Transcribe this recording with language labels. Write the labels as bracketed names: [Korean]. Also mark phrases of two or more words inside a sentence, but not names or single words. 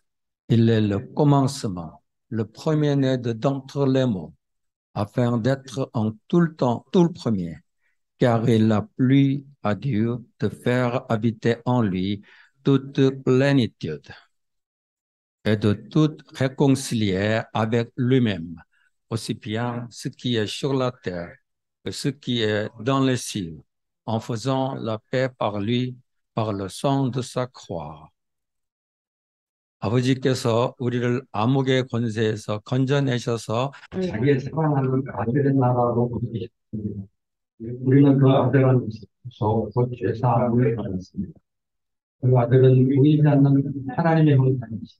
[French] Il est le commencement, le premier-né d'entre les morts, afin d'être en tout le temps tout le premier, car il a plu à Dieu de faire habiter en lui toute plénitude et de tout réconcilier avec lui-même, aussi bien ce qui est sur la terre que ce qui est dans les cieux, en faisant la paix par lui, par le sang de sa croix. [Korean] 아버지께서 우리를 암흑의 권세에서 건져내셔서 자기의 사랑하는 아들의 나라로 부르셨습니다. 우리는 그 아들 안에서 곧 죄사함을 받았습니다. 그 아들은 보이지 않는 하나님의 형상이시다.